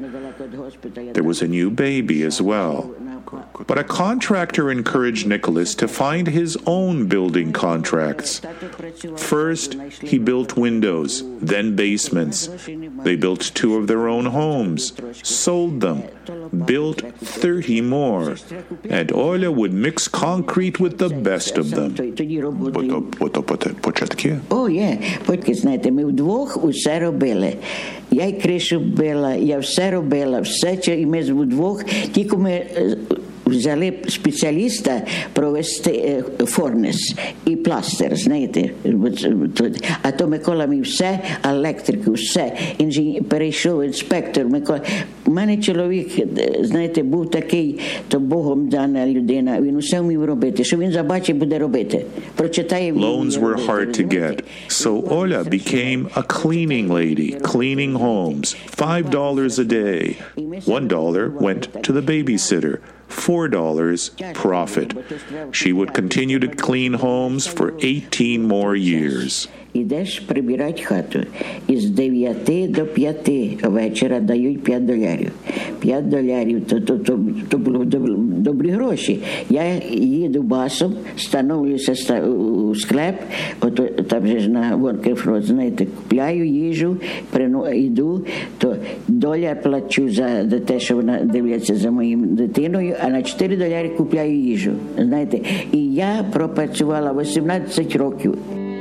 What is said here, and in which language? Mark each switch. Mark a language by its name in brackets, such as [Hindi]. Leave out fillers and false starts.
[English] There was a new baby as well. But a contractor encouraged Nicholas to find his own building contracts. First, he built windows, then basements. They built 2 of their own homes, sold them, built 30 more. And Оля would mix concrete with the best of them. [Ukrainian] Ото початки? О, є. Потім, знаєте, ми вдвох усе робили. Я й кришу била, я все робила, все, що і ми вдвох, тільки ми взяли спеціаліста провести форнес і пластер, знаєте, тут. А то Микола мій все, електрику, все, інженер, перейшов інспектор, Микола. У мене чоловік, знаєте, був такий, то Богом дана людина, він усе вмів робити, що він забачить, буде робити. Прочитає. [English] Loans were hard to get, so Оля became a cleaning lady, cleaning homes, $5 a day. $1 went to the babysitter, $4 profit. She would continue to clean homes for 18 more years. [Ukrainian] Ідеш прибирати хату, і з 9 до 5 вечора дають $5. $5, то було добрі гроші. Я їду басом, становлюся у склеп, там же ж на Walker Frost, знаєте, купляю їжу, йду, то $1 плачу за те, що вона дивляться за моїм дитиною, а на $4 купляю їжу, знаєте. І я пропрацювала 18 років.